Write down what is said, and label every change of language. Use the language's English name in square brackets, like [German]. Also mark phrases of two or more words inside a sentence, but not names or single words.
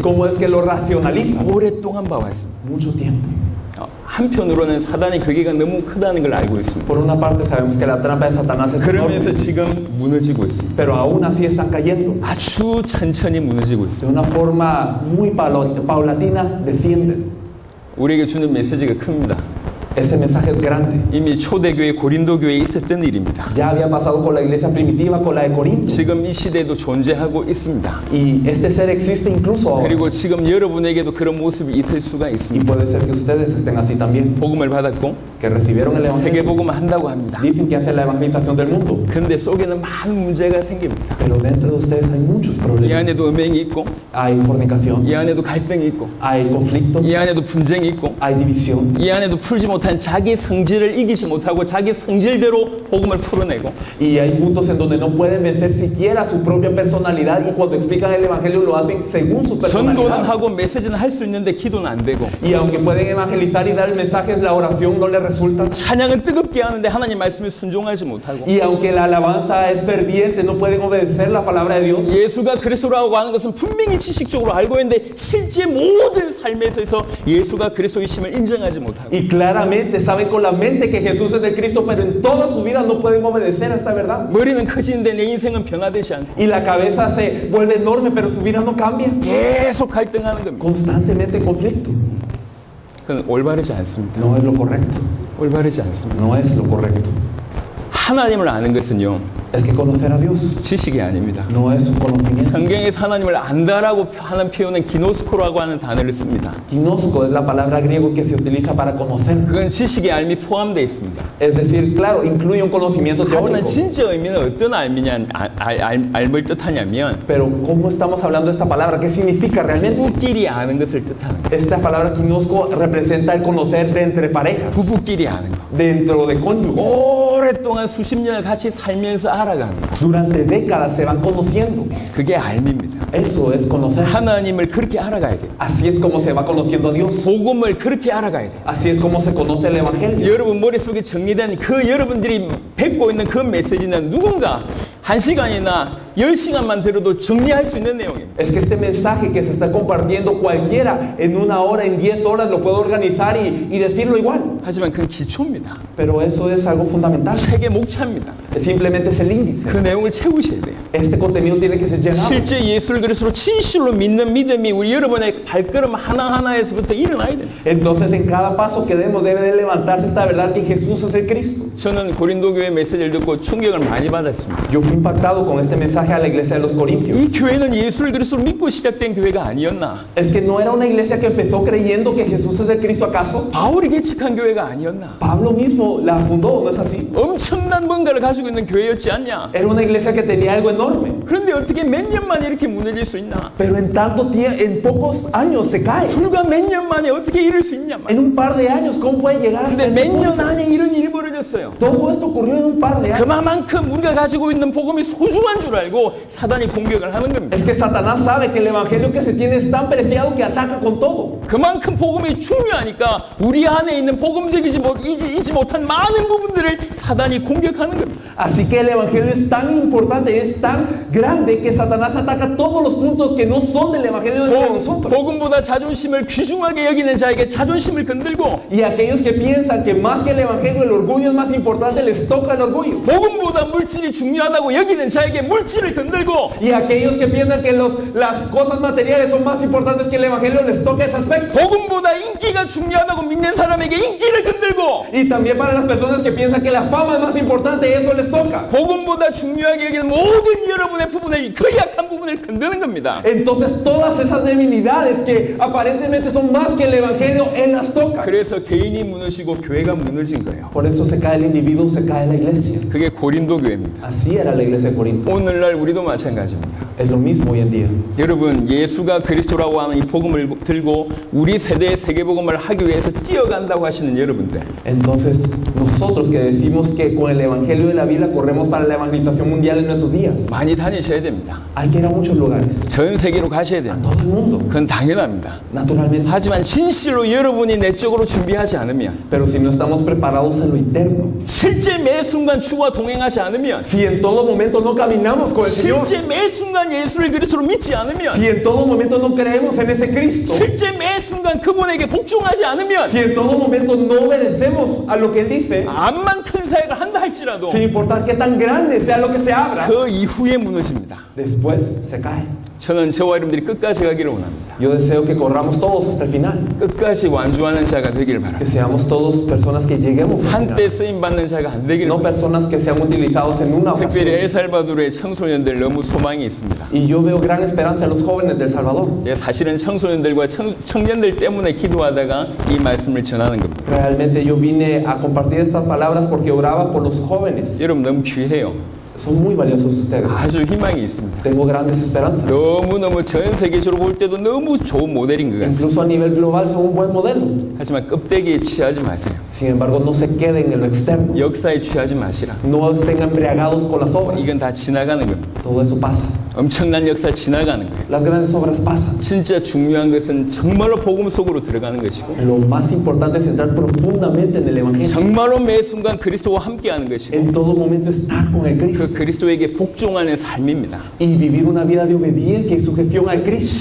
[Spanish] Cómo es que lo racionalizan. [Korean] 오랫동안 봐왔습니다. [Spanish] Mucho tiempo. [Korean] 한편으로는 사단의 괴계가 너무 크다는 걸 알고 있습니다. [Spanish] Por una parte sabemos que la trampa de Satanás es [Korean] 그러면서 [Spanish] enorme, [Korean] 지금 무너지고 있습니다. [Spanish] pero aún así están cayendo. [Korean] 아주 천천히 무너지고 [Spanish] De [Korean] 있습니다. [Spanish] una forma muy paulatina descienden. [Korean] 우리에게 주는 메시지가 큽니다. [Spanish] Ese mensaje es grande. [Korean] 이미 초대교회 고린도 교회에 있었던 일입니다. [Spanish] Ya había pasado con la iglesia primitiva, con la de Corinto. [Korean] 지금 이 시대에도 존재하고 있습니다. [Spanish] Y este ser existe incluso ahora. [Korean] 그리고 지금 여러분에게도 그런 모습이 있을 수가 [Spanish] Y [Korean] 있습니다. [Spanish] puede ser que ustedes estén así también, [Korean] 복음을 받았고 [Spanish] que recibieron el [Korean] 세계 [Spanish] evangelio. [Korean] 복음을 한다고 합니다. [Spanish] Dicen que hacen la evangelización del mundo, [Korean] 근데 속에는 많은 문제가 생깁니다. [Spanish] pero dentro de ustedes hay muchos [Korean] 이 [Spanish] problemas. [Korean] 안에도 음행이 있고, [Spanish] Hay fornicación, [Korean] 이 안에도 갈등이 있고, [Spanish] hay conflicto, [Korean] 이 안에도 분쟁이 있고, [Spanish] hay división. [Korean] 이 안에도 풀지 못한 자기 성질을 이기지 못하고 자기 성질대로 복음을 풀어내고, [Spanish] Y hay puntos en donde no pueden vencer siquiera su propia personalidad y cuando explican el evangelio lo hacen según su [Korean] 전도는 [Spanish] personalidad. [Korean] 하고 메시지는 할 수 있는데 기도는 안 되고, [Spanish] Y aunque pueden evangelizar y dar el mensaje, la oración no les resulta. [Korean] 찬양은 뜨겁게 하는데 하나님 말씀에 순종하지 못하고, [Spanish] Y aunque la alabanza es ferviente, no pueden obedecer la palabra de Dios. [Korean] 예수가 그리스도라고 하는 것은 분명히 지식적으로 알고 있는데 실제 모든 삶에 있어서 예수가 그리스도이심을 인정하지 못하고, [Spanish] Y claramente saben con la mente que Jesús es el Cristo, pero en toda su vida no pueden obedecer a esta verdad. [Korean] 머리는 커지는데 내 인생은 변화되지 않고 [Spanish] Y la cabeza se vuelve enorme, pero su vida no cambia. [Korean] 계속 갈등하는 겁니다. [Spanish] Constantemente en conflicto. [Korean] 그건 올바르지 않습니다. [Spanish] No es lo correcto. [Korean] 올바르지 않습니다. [Spanish] No es lo correcto. [Korean] 하나님을 아는 것은요, [Spanish] Es que conocer a Dios [Korean] 지식이 아닙니다. [Spanish] no es un conocimiento. [Korean] 성경에서 하나님을 안다라고 하는 표현은 기노스코라고 하는 단어를 씁니다. [Spanish] Gnosko es la palabra griego que se utiliza para conocer. [Korean] 그건 지식의 알미 포함되어 있습니다. [Spanish] Es decir, claro, incluye un conocimiento [Korean] 하지만 [Spanish] teórico. [Korean] 진짜 의미는 어떤 알미를 뜻하냐면 [Spanish] Pero ¿cómo estamos hablando de esta palabra? ¿Qué significa realmente? [Korean] 부부끼리 아는 것을 뜻하는 거예요. [Spanish] Esta palabra gnosko representa el conocer de entre parejas, [Korean] 부부끼리 아는 거. [Spanish] dentro de cónyuges. [Korean] 오랫동안 수십 년을 같이 살면서 알아가는 거. [Spanish] Durante décadas se van conociendo. [Korean] 그게 알미입니다. [Spanish] Eso es conocer. [Korean] 하나님을 그렇게 알아가야 돼요. [Spanish] Así es como se va conociendo a Dios. [Korean] 복음을 그렇게 알아가야 돼요. [Spanish] Así es como se conoce el Evangelio. [Korean] 여러분 머릿속에 정리된 그 여러분들이 뱉고 있는 그 메시지는 누군가 1시간이나 10시간만 들어도 정리할 수 있는 내용입니다. [Spanish] Es que este mensaje que se está compartiendo cualquiera en una hora, en 10 horas lo puede organizar y decirlo igual. [Korean] 하지만 그건 기초입니다. [Spanish] Pero eso es algo fundamental. [Korean] 책의 목차입니다. [Spanish] Simplemente es el índice. [Korean] 그 내용을 채우셔야 돼요. [Spanish] Este contenido tiene que ser llenado. [Korean] 실제 예수를 그리스도로 진실로 믿는 믿음이 우리 여러분의 발걸음 하나하나에서부터 일어나야 돼요. [Spanish] Entonces en cada paso que demos debe de levantarse esta verdad que Jesús es el Cristo. [Korean] 저는 고린도 교회 메시지를 듣고 충격을 많이 받았습니다. [Spanish] Yo fui impactado con este mensaje a la iglesia de los Corintios. [Korean] 이 교회는 예수를 그리스도로 믿고 시작된 교회가 아니었나? [Spanish] Es que no era una iglesia que empezó creyendo que Jesús es el Cristo, ¿acaso? [Korean] 바울이 개척한 교회가 아니었나? [Spanish] Pablo mismo la fundó, ¿no es así? [Korean] 엄청난 뭔가를 가지고 있는 교회였지 않냐? [Spanish] Era una iglesia que tenía algo enorme. [Korean] 그런데 어떻게 몇 년 만에 이렇게 무너질 수 있나? [Spanish] Pero en tanto tiempo, en pocos años se cae. [Korean] 불과 몇 년 만에 어떻게 이럴 수 있냐? [Spanish] En un par de años, ¿cómo puede llegar hasta [Korean] 근데 [Spanish] este [Korean] 몇 년 [Spanish] punto? [Korean] 안에 이런 일이 벌어졌어요. [Spanish] Todo esto ocurrió en un par de años. [Korean] 그만큼 우리가 가지고 있는 복음이 소중한 줄 알고 사단이 공격을 하는 겁니다. [Spanish] Es que Satanás sabe que el evangelio que se tiene es tan preciado que ataca con todo. [Korean] 그만큼 복음이 중요하니까 우리 안에 있는 복음적이지 못한 많은 부분들을 사단이 공격하는 겁니다. [Spanish] Así que el evangelio es tan importante, es tan grande que Satanás ataca todos los puntos que no son del evangelio de nosotros. [Korean] 복음보다 자존심을 귀중하게 여기는 자에게 자존심을 건들고, [Spanish] Y aquellos que piensan que más que el evangelio el orgullo es más importante, les toca el orgullo. [Korean] 복음보다 물질이 중요하다고 여기는 자에게 물질을 진실을 건들고 [Spanish] Y aquellos que piensan que las cosas materiales son más importantes que el Evangelio les toca ese aspecto. [Korean] 복음보다 인기가 중요하다고 믿는 사람에게 인기를 건들고 [Spanish] Y también para las personas que piensan que la fama es más importante, eso les toca. [Korean] 복음보다 중요하게 여기는 모든 여러분의 부분을 그 약한 부분을 건드는 겁니다. [Spanish] Entonces todas esas debilidades que aparentemente son más que el Evangelio, Él las toca. [Korean] 그래서 개인이 무너지고 교회가 무너진 거예요. [Spanish] Por eso se cae el individuo, se cae la iglesia. [Korean] 그게 고린도 교회입니다. [Spanish] Así era la iglesia de Corinto. [Korean] 오늘날 우리도 마찬가지입니다. [Spanish] Es lo mismo hoy en día. [Korean] 여러분, 예수가 그리스도라고 하는 이 복음을 들고 우리 세대의 세계복음을 하기 위해서 뛰어간다고 하시는 여러분들, [Spanish] Entonces, nosotros que decimos que con el Evangelio de la Biblia corremos para la evangelización mundial en nuestros días, [Korean] 많이 다니셔야 됩니다. [Spanish] hay que ir a muchos lugares, [Korean] 전 세계로 가셔야 됩니다. [Spanish] todo el mundo, [Korean] 그건 당연합니다. [Spanish] naturalmente. [Korean] 하지만 진실로 여러분이 내적으로 준비하지 않으면, [Spanish] Pero si no estamos preparados en lo interno, [Korean] 실제 매 순간 주와 동행하지 않으면, [Spanish] si en todo momento no caminamos con el Señor, [Korean] 실제 매 순간 예수를 그리스도로 믿지 않으면, [Spanish] si en todo momento no creemos en ese Cristo, [Korean] 실제 매 순간 그분에게 복종하지 않으면, [Spanish] si en todo momento no obedecemos a lo que Él dice, [Korean] 암만 큰 사역을 한다 할지라도 [Spanish] sin importar qué tan grande sea lo que se abra, [Korean] 그 이후에 무너집니다. [Spanish] después se cae. [Korean] 저는 저와 여러분들이 끝까지 가기를 원합니다. [Spanish] Yo deseo que corramos todos hasta el final, [Korean] 끝까지 완주하는 자가 되기를 [Spanish] que [Korean] 바랍니다. [Spanish] seamos todos personas que lleguemos al [Korean] 한때 [Spanish] final, [Korean] 쓰임 받는 자가 안 되기를 [Spanish] no [Korean] 바랍니다. [Spanish] personas que sean utilizados en una [Korean] 특별히 [Spanish] ocasión. [Korean] 엘살바도르의 청소년들 너무 소망이 있습니다. [Spanish] Y yo veo gran esperanza en los jóvenes del Salvador. [Korean] 제가 사실은 청소년들과 청년들 때문에 기도하다가 이 말씀을 전하는 겁니다. [Spanish] Realmente yo vine a compartir estas palabras porque oraba por los jóvenes. [Korean] 여러분 너무 귀해요. [Spanish] Son muy valiosos ustedes. [Korean] 아주 희망이 있습니다. [Spanish] Tengo grandes esperanzas. [Korean] 너무너무 전 세계적으로 볼 때도 너무 좋은 모델인 것 같습니다. [Spanish] Incluso a nivel global son un buen modelo. [Korean] 하지만 껍데기에 취하지 마세요. [Spanish] Sin embargo, no se queden en lo externo. [Korean] 역사에 취하지 마시라. [Spanish] No estén embriagados con las obras. [Korean] 이건 다 지나가는 겁니다. [Spanish] Todo eso pasa. [Korean] 엄청난 역사 지나가는 거예요. [Spanish] Las grandes obras pasan. [Korean] 진짜 중요한 것은 정말로 복음 속으로 들어가는 것이고, [Spanish] Lo más importante es entrar profundamente en el Evangelio. [Korean] 정말로 매 순간 그리스도와 함께하는 것이고, [Spanish] En todo momento estar con el [Korean] 그 [Spanish] Cristo. [Korean] 그리스도에게 복종하는 삶입니다. [Spanish] Y vivir una vida de obediencia y sujeción al Cristo.